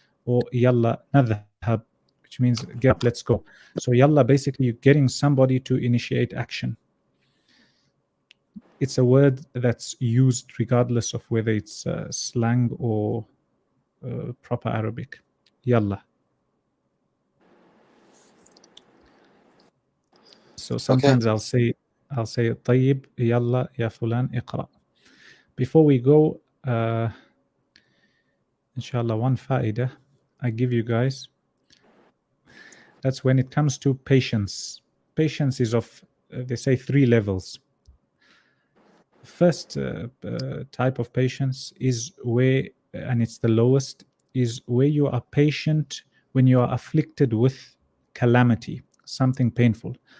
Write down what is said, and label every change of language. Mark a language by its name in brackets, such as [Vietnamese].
[English] Or yalla nadhhab, which means get up, let's go. So yalla, basically you're getting somebody to initiate action. It's a word that's used regardless of whether it's slang or proper Arabic. Yalla. So sometimes I'll say [Arabic] طيب يلا يا فلان اقرأ. [English] Before we go, inshallah, one fa'idah I give you guys. That's when it comes to patience. Patience is of, they say, 3 levels. First type of patience is where, and it's the lowest, is where you are patient when you are afflicted with calamity, something painful.